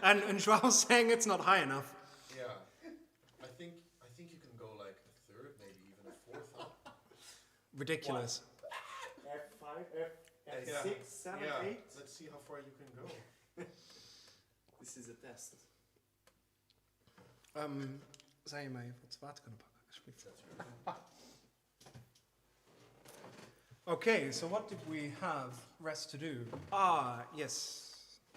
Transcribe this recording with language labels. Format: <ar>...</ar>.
<en>And Joao's saying it's not high enough. yeah. I think you can go like a third, maybe even a fourth. Huh? Ridiculous. F5, Yeah. F6, 7, Yeah. 8. Let's see how far you can go. This is a test.</en> <nl>Zou je mij even wat water kunnen pakken, alsjeblieft?</nl> <en>Okay, so what did we have rest to do? Ah, yes.</en>